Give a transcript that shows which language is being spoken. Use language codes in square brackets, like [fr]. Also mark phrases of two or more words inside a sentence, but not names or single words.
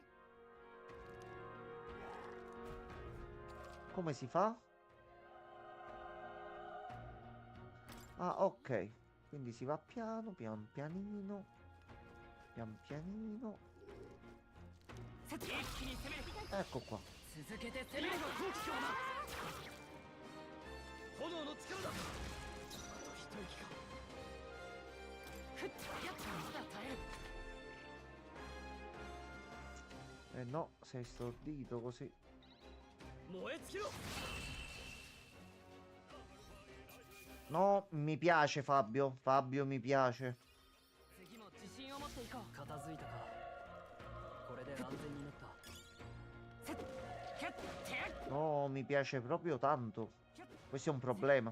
[it] Come si fa? Ah, ok. Quindi si va piano, pian pianino. Pian pianino. Ecco qua. [ja] 続けて攻めれば好機かな。炎の力だ。あと一息か。ふっやっとまだ耐える。 [it] Eh no, sei stordito così. [ja] 燃え尽きろ。 [it] No, mi piace Fabio. Fabio mi piace. [ja] 次も自信を持っていこう。片付いたか。これで安全になった。 [it] No, mi piace proprio tanto. Questo è un problema.